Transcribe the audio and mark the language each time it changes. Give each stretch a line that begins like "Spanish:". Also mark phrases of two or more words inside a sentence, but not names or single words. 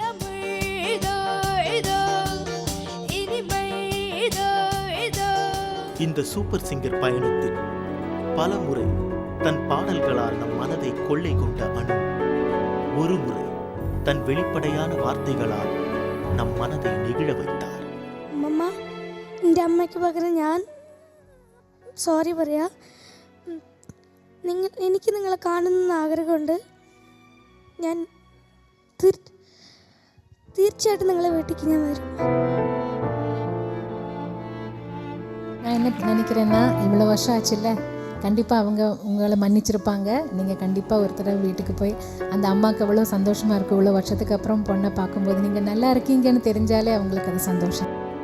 Tamil: இந்த சூப்பர் சிங்கர் பயணத்தில் பல முறை தன் பாடல்களால் நம் மனதை கொள்ளை கொண்ட அனு ஒரு முறை தன் வெளிப்படையான வார்த்தைகளால் நம் மனதை நெகிழ வைத்தார்.
Malayalam: അമ്മ എൻ്റെ അമ്മയ്ക്ക് പകരം ഞാൻ സോറി പറയാ. എനിക്ക് നിങ്ങളെ കാണുന്ന ആഗ്രഹമുണ്ട്. ഞാൻ തീർച്ചയായിട്ടും നിങ്ങളെ വീട്ടിലേക്ക് ഞാൻ വരും.
Tamil: நான் என்ன நினைக்கிறேன்னா, இவ்வளோ வருஷம் ஆச்சுல்ல, கண்டிப்பாக அவங்க உங்களை மன்னிச்சிருப்பாங்க. நீங்கள் கண்டிப்பாக ஒரு தடவை வீட்டுக்கு போய் அந்த அம்மாவுக்கு எவ்வளோ சந்தோஷமாக இருக்கும். இவ்வளோ வருஷத்துக்கு அப்புறம் பொண்ணை பார்க்கும்போது நீங்கள் நல்லா இருக்கீங்கன்னு தெரிஞ்சாலே அவங்களுக்கு அது சந்தோஷம்.